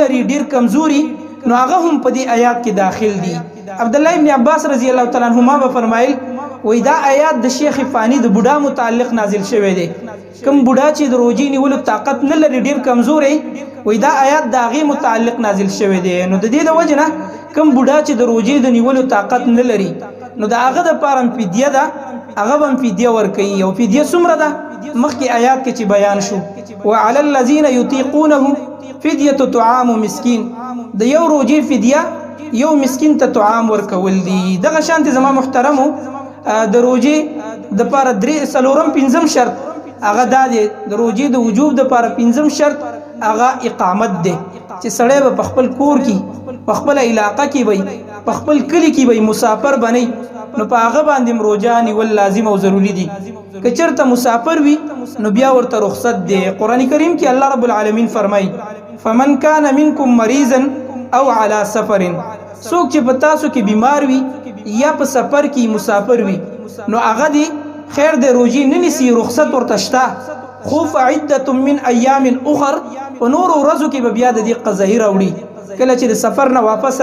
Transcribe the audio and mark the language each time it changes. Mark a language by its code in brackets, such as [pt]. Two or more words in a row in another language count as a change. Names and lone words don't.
[ps] لري ډېر کمزوري نو هغه هم په دې آیات کې داخل دي عبدالله ابن عباس [ar] رضی الله تعالی عنهما [ps] به فرمایل وای دا آیات د شیخ فانی د بوډا متعلق نازل شوی دی کوم بوډا چې د روجې نیولو طاقت نه لري ډېر کمزوری وای دا آیات د هغې متعلق نازل شوی دی نو د دې د وجې نه کوم بوډا چې د روجې د نیولو طاقت نه لري نو د هغه دپاره هم فدیه ده هغه به هم فدیه ورکوي او فدیه څومره ده مخکې آیات کې چې بیان شو [ar] وعلى الذين يطيقونه فديه طعام مسكين [ps] د یو روزي فدیه یو مسکین ته طعام ورکول دي دغه شانت زما محترمو د روزي د پاره درې سلورم پنځم شرط هغه د روزي د وجوب د پاره پنځم شرط هغه اقامت دی چې سړی په خپل کور کې په خپل علاقه کې وي په خپل کلی کې وي مسافر بنئ نو په هغه باندې روزه نیول لازم او ضروری دي که چېرته مسافر وي نو بیا ورته رخصت دی قرآن کریم کې [ar] الله رب العالمین [ps] فرمایي [ar] فمن كان منكم مريضا او على سفر [ps] څوک چې په تاسو کې بیمار وي یا په سفر کې مسافر وي نو هغه دی خیر د روزي نه نیسي رخصت ورته شته خو [ar] فعده من ایام اخر [ps] په نور ورځو کې به بیا د دې قضایي راوړي کله چې د سفر نه واپس